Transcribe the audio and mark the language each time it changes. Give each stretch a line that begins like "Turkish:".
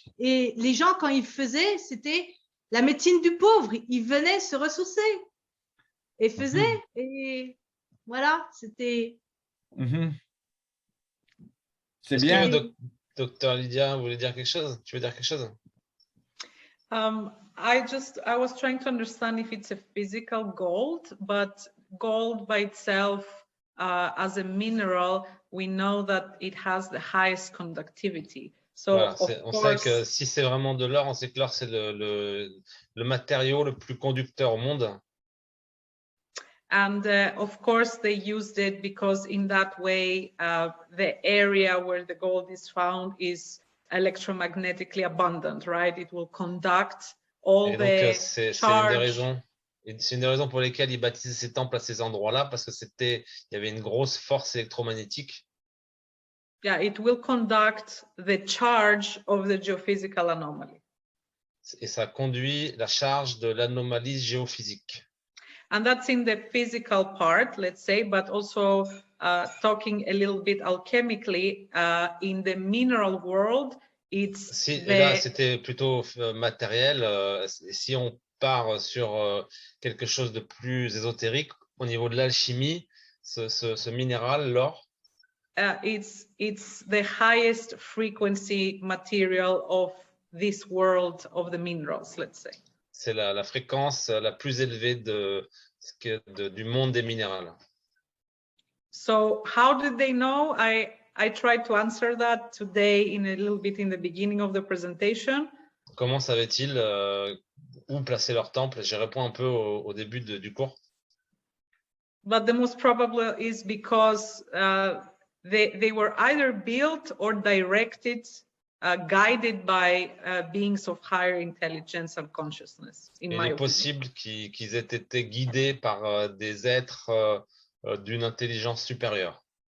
French: Et les gens, quand ils faisaient, c'était la médecine du pauvre. Ils venaient se ressourcer et faisaient. Et voilà, c'était. C'est Est-ce bien. que docteur Lydia voulait dire quelque chose? Tu veux dire quelque chose?
English: I was trying to understand if it's a physical gold, but gold by itself, as a mineral, we know that it has the highest conductivity. So,
French: Voilà, on
English: course,
French: sait que si c'est vraiment de l'or, on sait que l'or, c'est le matériau le plus conducteur au monde.
English: And of course, they used it because in that way, the area where the gold is found is electromagnetically abundant, right? It will conduct all the charge.
French: C'est une des raisons pour lesquelles ils bâtissaient ces temples à ces endroits-là, parce que il y avait une grosse force électromagnétique.
English: Yeah, it will conduct the charge of the geophysical anomaly.
French: Et ça conduit la charge de l'anomalie géophysique.
English: And that's in the physical part, let's say, but also talking a little bit alchemically, in the mineral world, it's
French: là, c'était plutôt matériel. Si on part sur quelque chose de plus ésotérique, au niveau de l'alchimie, ce minéral, l'or,
English: it's the highest frequency material of this world of the minerals, let's say.
French: C'est la fréquence la plus élevée du monde des minérales.
English: So how did they know? I tried to answer that today in a little bit in the beginning of the presentation.
French: Comment savaient-ils où placer leur temple? J'ai répondu un peu au début du cours.
English: But the most probable is because they were either built or directed, guided by beings of higher intelligence and consciousness.
French: Il est possible qu'ils aient été guidés par des êtres d'une intelligence supérieure.